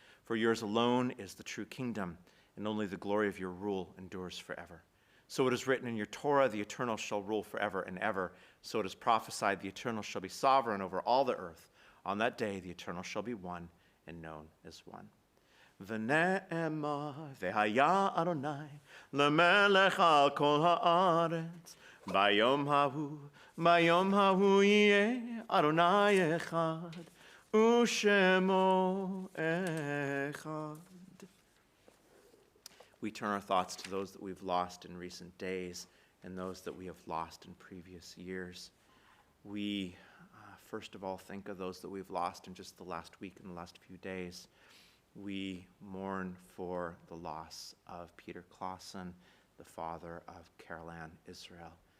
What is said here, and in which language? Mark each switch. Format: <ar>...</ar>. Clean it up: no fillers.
<en>For yours alone is the true kingdom, and only the glory of your rule endures forever. So it is written in your Torah, the Eternal shall rule forever and ever. So it is prophesied, the Eternal shall be sovereign over all the earth. On that day the Eternal shall be one, and known as one.</en> <he>ונאמר, והיה אדוני למלך על כל הארץ, ביום ההוא יהיה אדוני אחד, ושמו אחד.</he> <en>We turn our thoughts to those that we've lost in recent days and those that we have lost in previous years. We first of all think of those that we've lost in just the last week and the last few days. We mourn for the loss of Peter Clausen, the father of Carol Ann Israel.</en>